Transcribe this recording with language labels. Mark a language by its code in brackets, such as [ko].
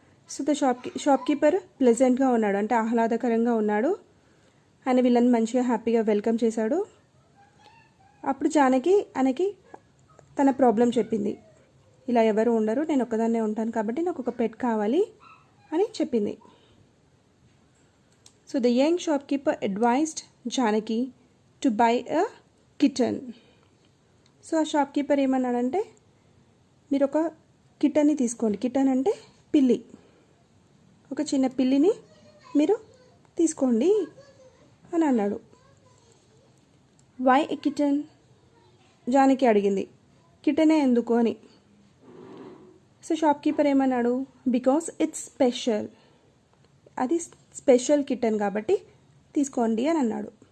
[te] So the shopkeeper ప్లెజెంట్గా ఉన్నాడు, అంటే ఆహ్లాదకరంగా ఉన్నాడు. ఆయన వీళ్ళని మంచిగా హ్యాపీగా వెల్కమ్ చేశాడు. అప్పుడు జానకి ఆయనకి తన ప్రాబ్లం చెప్పింది. ఇలా ఎవరు ఉండరు, నేను ఒక్కదాన్నే ఉంటాను కాబట్టి నాకు ఒక పెట్ కావాలి అని చెప్పింది. [en] So the young shopkeeper advised Janaki to buy a kitten. [te] So ఆ షాప్కీపర్ ఏమన్నాడంటే, మీరు ఒక కిటన్ని తీసుకోండి. కిటన్ అంటే పిల్లి, ఒక చిన్న పిల్లిని మీరు తీసుకోండి అని అన్నాడు. [en] Why a kitten? [te] జానకి అడిగింది, కిటనే ఎందుకు అని. సో షాప్కీపర్ ఏమన్నాడు, [en] because it's special, [te] అది స్పెషల్ కిటన్ కాబట్టి తీసుకోండి అని అన్నాడు.